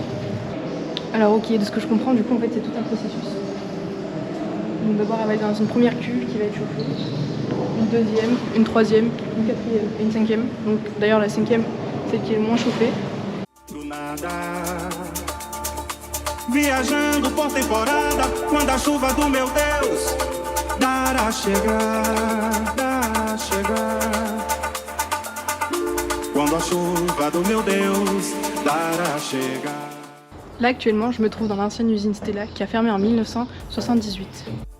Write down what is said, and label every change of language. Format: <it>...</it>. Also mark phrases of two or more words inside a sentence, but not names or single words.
<fr>Alors ok, de ce que je comprends, du coup en fait c'est tout un processus. Donc d'abord elle va être dans une première cuve qui va être chauffée, une deuxième, une troisième, une quatrième et une cinquième. Donc d'ailleurs la cinquième, celle qui est le moins chauffée.</fr> <pt>Viajando por temporada, quando a chuva do meu Deus dará chegar, dará chegar. Quando a chuva do meu Deus dará chegar.</pt> <fr>Là actuellement, je me trouve dans l'ancienne usine Stella qui a fermé en 1978.</fr>